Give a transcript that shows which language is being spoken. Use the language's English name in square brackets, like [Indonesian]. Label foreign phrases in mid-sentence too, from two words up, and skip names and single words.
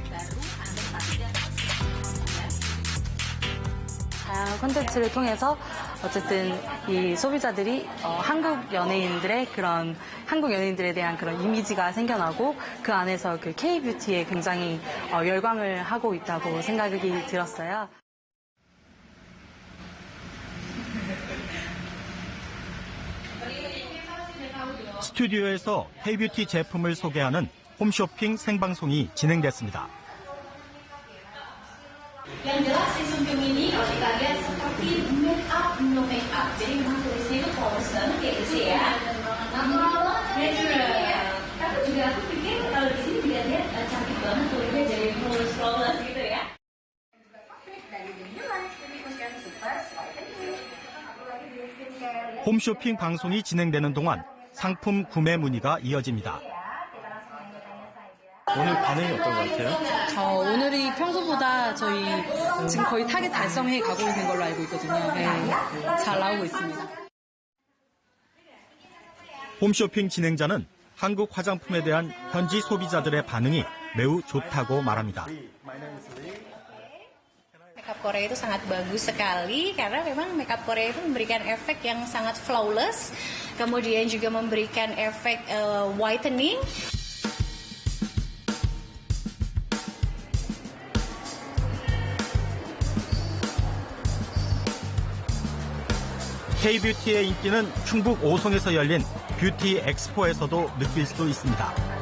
[Korean] 다양한 콘텐츠를 통해서 어쨌든 이 소비자들이 한국 연예인들에 대한 그런 이미지가 생겨나고 그 안에서 그 K-뷰티에 굉장히 열광을 하고 있다고 생각이 들었어요. 스튜디오에서 K-뷰티 제품을 소개하는 홈쇼핑 생방송이 진행됐습니다. [Indonesian] Yang jelas si Sunkyung ini kalau kita lihat seperti [English] make up, no make up. [Indonesian] Jadi memang tulisnya itu flawless banget ya guys ya. Natural. Tapi juga aku pikir kalau di sini dilihat cantik banget tulisnya jadi flawless gitu ya. [Korean] 홈쇼핑 방송이 진행되는 동안 상품 구매 문의가 이어집니다. 오늘 반응이 어떤 것 같아요? 오늘이 평소보다 저희 지금 거의 타겟 달성해 가고 있는 걸로 알고 있거든요. 네, 잘 나오고 있습니다. 홈쇼핑 진행자는 한국 화장품에 대한 현지 소비자들의 반응이 매우 좋다고 말합니다. [Indonesian] Makeup Korea itu sangat bagus sekali karena memang makeup Korea itu memberikan efek yang sangat flawless, kemudian juga memberikan efek whitening. [Korean] K-뷰티의 인기는 충북 오송에서 열린 뷰티 엑스포에서도 느낄 수 있습니다.